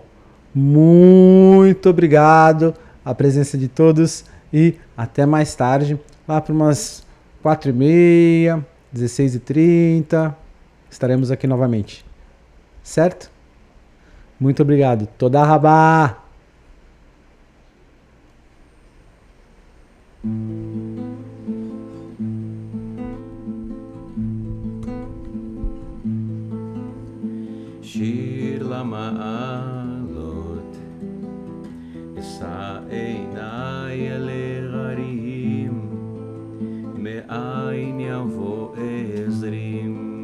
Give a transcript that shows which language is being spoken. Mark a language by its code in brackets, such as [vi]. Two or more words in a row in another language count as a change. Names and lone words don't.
[pt] Muito obrigado a presença de todos e até mais tarde, lá para umas 4h30, 16h30, estaremos aqui novamente. Certo? Muito obrigado. [he] תודה רבה. שיר למעלות, אשא עיניי אל ההרים, מאין יבוא עזרים.